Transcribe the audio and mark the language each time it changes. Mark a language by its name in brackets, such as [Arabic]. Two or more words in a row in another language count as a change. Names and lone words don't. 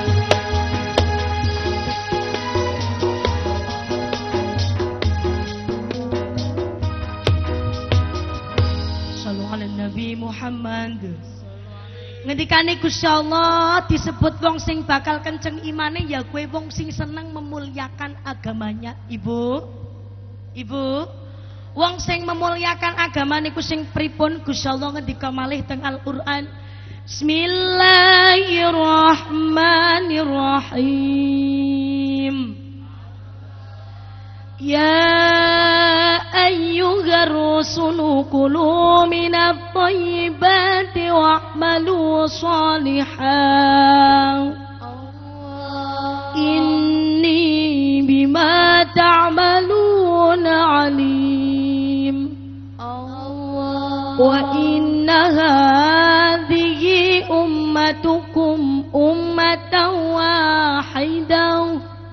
[Arabic] صلوا على النبي محمد. [Javanese] Ngendikane Gusti Allah disebut wong sing bakal kenceng imane ya kowe wong sing seneng [Indonesian] memuliakan agamanya. [Javanese] Ibu, wong sing memuliakan agama niku sing pripun? Gusti Allah ngendika malih teng Al-Qur'an. Bismillahirrahmanirrahim. [Arabic] يا أيها الرسل كلوا من الطيبات واعملوا صالحا إني بما تعملون عليم وإن هذه أمتكم أمة واحدة